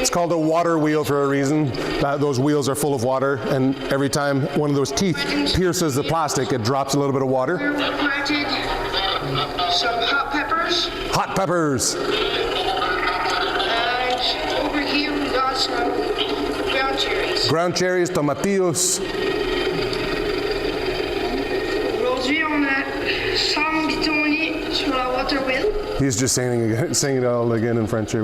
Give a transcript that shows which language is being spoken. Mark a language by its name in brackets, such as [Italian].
[English] It's called a water wheel for a reason. Those wheels are full of water, and every time one of those teeth pierces the plastic, it drops a little bit of water. We planted some hot peppers. Hot peppers. And over here we got some ground cherries. Ground cherries, tomatillos. [French] Aujourd'hui, on a 100 bidonniers sur la water wheel. [English] He's just saying it all again in French here.